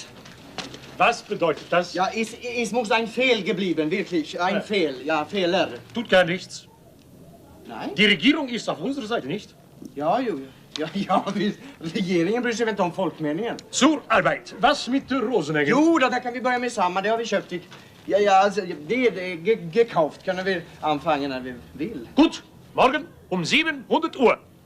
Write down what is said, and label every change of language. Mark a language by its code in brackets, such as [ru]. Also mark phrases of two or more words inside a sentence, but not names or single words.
[de] Was bedeutet das? Ja, es muss ein Fehl geblieben, wirklich. Ein Fehl, ja, Fehler. Tut gar nichts. Nein? Die Regierung ist auf unserer Seite, nicht? [sv] Ja, regeringen bryr sig väl inte om folkmeningen. [de] Zur Arbeit. Was mit Rosenegger? [sv] Jo, då, där kan vi börja med samma. Det har vi köpt. Ja, alltså, det är gekauft. Kan vi anfangen när vi vill. [de] Gut, morgen 700 Uhr.